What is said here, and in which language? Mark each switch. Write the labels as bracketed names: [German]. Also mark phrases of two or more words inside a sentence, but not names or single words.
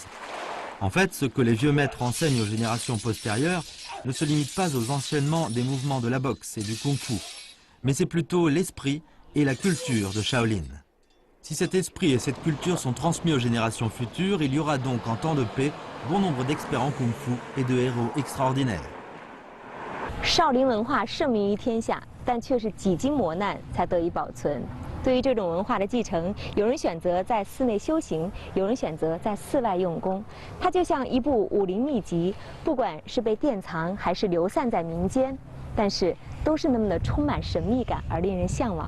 [French] En fait, ce que les vieux maîtres enseignent aux générations postérieures ne se limite pas aux enchaînements des mouvements de la boxe et du kung-fu, mais c'est plutôt l'esprit et la culture de Shaolin. Si cet esprit et cette culture sont transmis aux générations futures, il y aura donc en temps de paix bon nombre d'experts en kung-fu et de héros extraordinaires. [Chinese] 少林文化盛名于天下，但却是几经磨难才得以保存。对于这种文化的继承，有人选择在寺内修行，有人选择在寺外用功。它就像一部武林秘籍，不管是被典藏还是流散在民间，但是都是那么的充满神秘感而令人向往。